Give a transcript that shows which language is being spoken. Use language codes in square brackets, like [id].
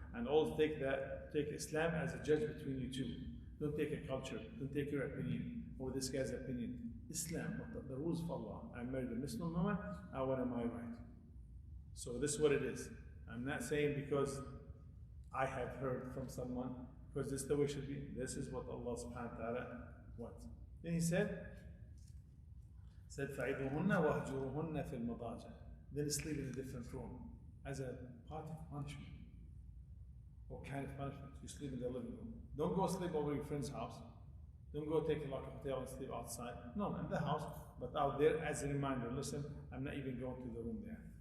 [en] And always take Islam as a judge between you two. Don't take a culture, don't take your opinion, or this guy's opinion. Islam, the rules of Allah. I married a Muslim woman, I want my right. So this is what it is. I'm not saying because I have heard from someone, because this is the way it should be. This is what Allah subhanahu wa ta'ala wants. Then he said [ar] فَعِدُوهُنَّ وَهْجُرُهُنَّ فِي الْمَضَاجِعِ. [en] Then sleep in a different room as a part of punishment. What kind of punishment? You sleep in the living room. Don't go sleep over your friend's house. Don't go take like a hotel and sleep outside. No, in the house, but out there as a reminder. Listen, I'm not even going to the room there.